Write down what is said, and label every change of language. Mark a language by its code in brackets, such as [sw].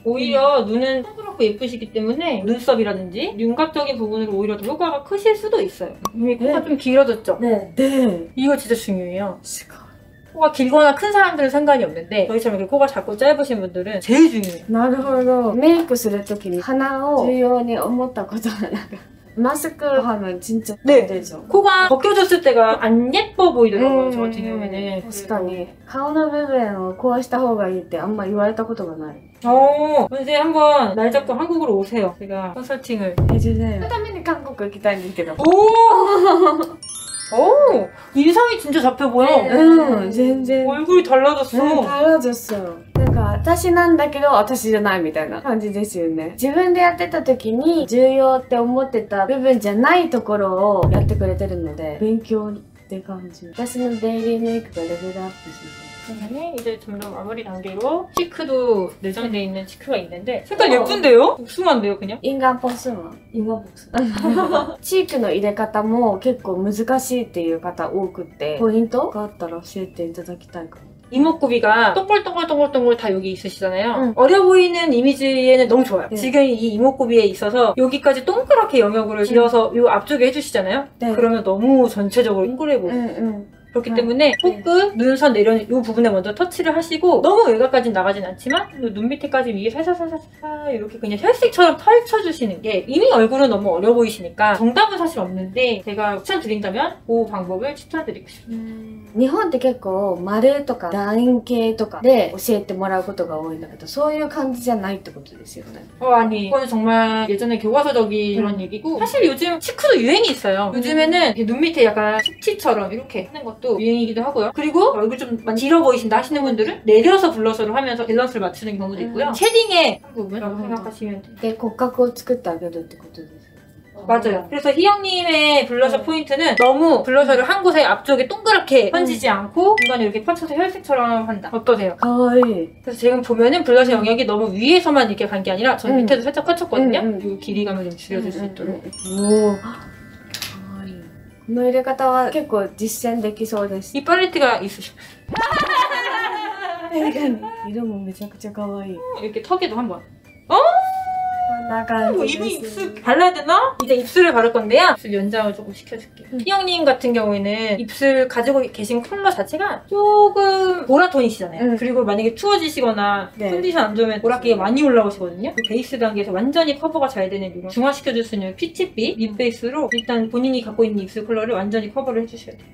[ko] 오히려 눈은 동그랗고 예쁘시기 때문에 눈썹이라든지 윤곽적인 부분으로 오히려 더 효과가 크실 수도 있어요. 이미 코가 좀 길어졌죠? 네. 네. 이거 진짜 중요해요. 코가 길거나 큰 사람들은 상관이 없는데 저희처럼 이렇게 코가 작고 짧으신 분들은 제일 중요해요. [ja] なるほど。メイクするときに鼻を重要に思ったことがなんかマスク [ko] 하면 진짜 네. 되죠. 코가 벗겨졌을 때가 안 예뻐 보이더라고요. 저 같은 경우에는. [ja] 確かに顔の部分をこうした方がいいってあんま言われたことがない。 [ko] 이제 한번 날 잡고 한국으로 오세요. 제가 컨설팅을 해주세요. [ja] 그ために韓国行きたいんですけど。 [ko] 오! 인상이 진짜 잡혀 보여. [ja] 全然 [ko] 얼굴이 달라졌어. 달라졌어요. [ja] なんか私なんだけど私じゃないみたいな感じですよね。自分でやってた時に重要って思ってた部分じゃないところをやってくれてるので勉強って感じ。私のデイリーメイクがレベルアップして [ko] 그러면 이제 점점 마무리 단계로 치크도 내장되어 있는 치크가 있는데 색깔 예쁜데요? 복숭아인데요 그냥? [ja] インガンポスはインガンポスチークの入れ方も結構難しいっていう方多くってポイントがあったら教えていただきたいかも。 [ko] 이목구비가 동글동글동글동글 다 여기 있으시잖아요. 어려 보이는 이미지에는 너무 좋아요. 네. 지금 이 이목구비에 있어서 여기까지 동그랗게 영역을 지어서 이 앞쪽에 해주시잖아요. 네. 그러면 너무 전체적으로 동그래 보여요. 그렇기 때문에 코끝, 눈선 내려는 이 부분에 먼저 터치를 하시고 너무 외곽까지는 나가진 않지만 눈 밑에까지 위에 살살살살 이렇게 그냥 혈색처럼 펼쳐주시는 게 이미 얼굴은 너무 어려 보이시니까 정답은 사실 없는데 제가 추천드린다면 그 방법을 추천드리고 싶어요. [ja] 日本って結構丸とか楕円形とかで教えてもらうことが多いんだけどそういう感じじゃないってことですよね。 [ko] 아니 이거는 정말 예전에 교과서적인 그런 얘기고 사실 요즘 치크도 유행이 있어요. 요즘에는 이렇게 눈 밑에 약간 숙취처럼 이렇게 하는 것도 유행이기도 하고요. 그리고 얼굴 좀 많이 길어 보이신다 하시는 분들은 내려서 블러셔를 하면서 밸런스를 맞추는 경우도 있고요. 쉐딩의 한 부분이라고 생각하시면 돼요. [ja] で骨格を作ってあげるってことですよ。 [ko] 맞아요. 그래서 희영님의 블러셔 포인트는 너무 블러셔를 한 곳에 앞쪽에 동그랗게 던지지 않고 중간에 이렇게 펼쳐서 혈색처럼 한다. 어떠세요? [ja] かわいい。 [ko] 그래서 지금 보면은 블러셔 영역이 너무 위에서만 이렇게 간 게 아니라 저 밑에도 살짝 펼쳤거든요. 음. 이 길이감을 좀 줄여줄 수 있도록. [ja] おお。かわいい。この入れ方は結構実践できそうです。 [ko] 이 팔레트가 있으시면 [ja] 確かに。色もめちゃくちゃかわいい。 [ko] 이렇게 턱에도 한번. [ja] こんな感 [ko] 뭐 [ja] じ [ko] 입은 [ja] です。 [ko] 입술 발라야 되나? 이제 입술을 바를 건데요. 입술 연장을 조금 시켜줄게요. 희영님 같은 경우에는 입술 가지고 계신 컬러 자체가 조금 보라톤이시잖아요. 그리고 만약에 추워지시거나 네. 컨디션 안 좋으면 보라기가 많이 올라오시거든요. 그 베이스 단계에서 완전히 커버가 잘 되는 이런 중화시켜줄 수 있는 피치빛 립 베이스로 일단 본인이 갖고 있는 입술 컬러를 완전히 커버를 해주셔야 돼요.